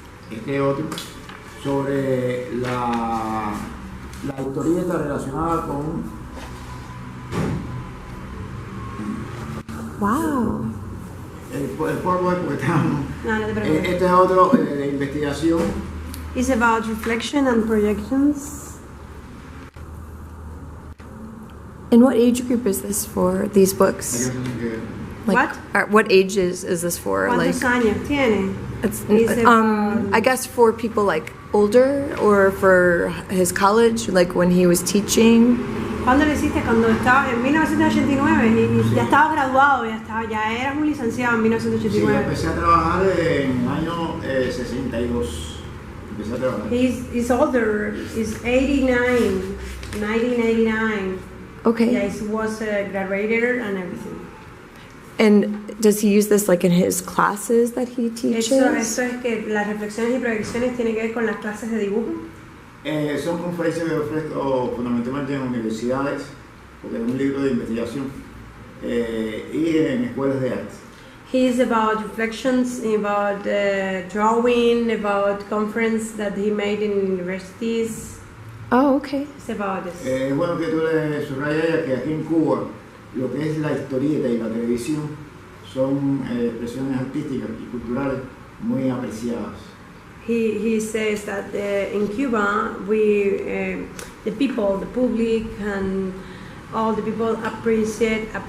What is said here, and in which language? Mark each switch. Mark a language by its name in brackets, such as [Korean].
[Spanish] este es otro sobre la historieta relacionada con. [English] Wow. [Spanish] El polvo es porque estamos. No, no te preocupes. Este es otro de investigación. [English] It's about reflection and projections. And what age group is this for? These books? Like, What? What age is this for? Like, [Spanish] ¿Cuántos años tiene? [English] it's, It's about- I guess for people like older or for his college, like when he was teaching. [Spanish] ¿Cuándo lo hiciste? Cuando estaba en 1989 y ya estabas graduado, ya eras un licenciado en Sí, 1989. empecé a trabajar en el año 62. Empecé a trabajar. [English] He's older. He's 89, 1989. Okay. Yeah, he was a graduated and everything. And does he use this like in his classes that he teaches? [Spanish] Eso es que las reflexiones y proyecciones tienen que ver con las clases de dibujo. Son conferencias que ofrezco fundamentalmente en universidades, porque es un libro de investigación, y en escuelas de arte. [English] He is about reflections, about drawing, about conference that he made in universities. Oh, okay. It's about this. [Spanish] Es bueno que tú le subrayas que aquí en Cuba lo que es la historieta y la televisión son expresiones artísticas y culturales muy apreciadas. [English] He says that in Cuba, the people, the public, and all the people appreciate.